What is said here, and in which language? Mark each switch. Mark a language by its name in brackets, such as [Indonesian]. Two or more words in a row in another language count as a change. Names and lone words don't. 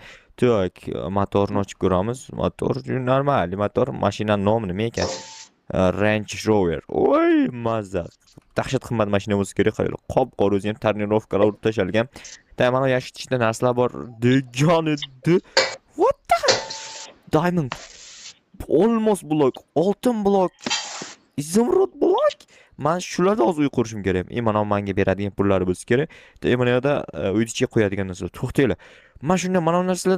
[Uzbek] Tak, motorni ochib ko'ramiz. Motor normal, motor mashinaning nomi nima ekan? Range Rover. Voy, mazza. Dahshat qimmat mashina bo'lsa kerak, qaranglar. Qop-qora o'zi ham tonirovkalar urib tashalgan. Mana yashil ichida narsalar bor degan edi. [English] What the? Diamond. [Uzbek] Olmos blok, oltin blok, izimrod blok. Men shularda hozir uy qurishim kerak. Mana menga beradigan pullari bo'lsa kerak. Mana yerda uyni ichiga qo'yadigan narsa. To'xtanglar. Men shunday mana bu narsalardan